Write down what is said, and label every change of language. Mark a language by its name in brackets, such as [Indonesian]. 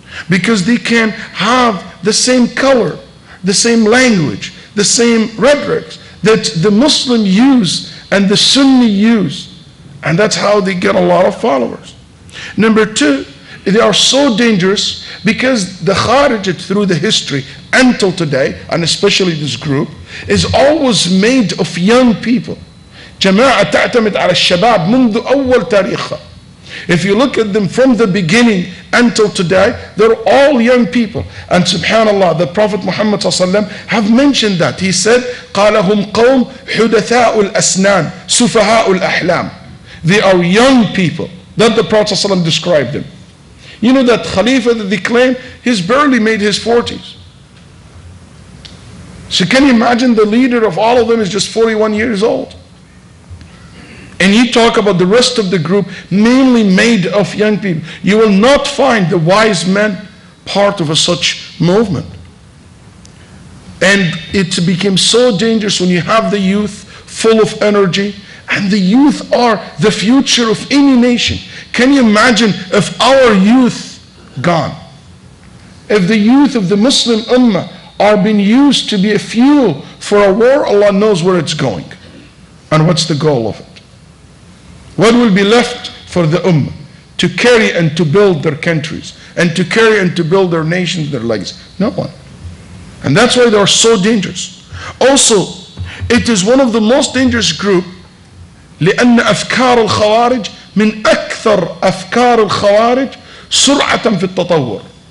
[English] Because they can have the same color, the same language, the same rhetoric that the Muslim use and the Sunni use. And that's how they get a lot of followers. Number two, they are so dangerous because the Kharijite through the history until today, and especially this group, is always made of young people. [Arabic] جماعة تعتمد على الشباب منذ أول تاريخها. [English] If you look at them from the beginning until today, they're all young people. And subhanallah, the Prophet Muhammad ﷺ have mentioned that. He said, [Arabic] قال هم قوم حدثاء الأسنان سفهاء الأحلام. [English] They are young people. That the Prophet ﷺ described them. You know that Khalifa that they claim, he's barely made his 40s. So can you imagine the leader of all of them is just 41 years old? And you talk about the rest of the group, mainly made of young people. You will not find the wise men part of such movement. And it became so dangerous when you have the youth full of energy, and the youth are the future of any nation. Can you imagine if our youth gone? If the youth of the Muslim Ummah are being used to be a fuel for a war, Allah knows where it's going. And what's the goal of it? What will be left for the Ummah to carry and to build their countries and to carry and to build their nations, their legacy? No one. And that's why they are so dangerous. Also, it is one of the most dangerous group [Arabic] لأن أفكار الخوارج من أكثر أفكار الخوارج سرعة في التطور.